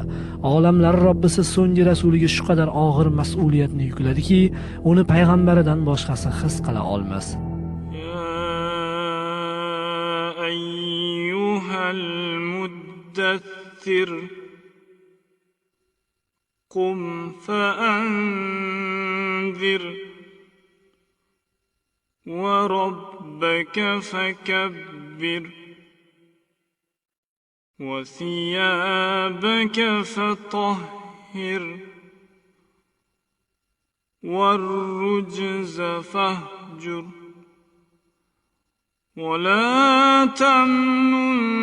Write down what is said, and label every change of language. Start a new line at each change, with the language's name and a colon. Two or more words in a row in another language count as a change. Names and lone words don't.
Uzbek: Olamlar Robbisi so'nggi rasuliga shu qadar og'ir mas'uliyatni yukladiki, uni payg'ambaridan boshqasi his qila olmas.
Arabic: أيها المدثر قم فأنذر وربك فكبر وثيابك فطهر والرجز فاهجر ولا تمنن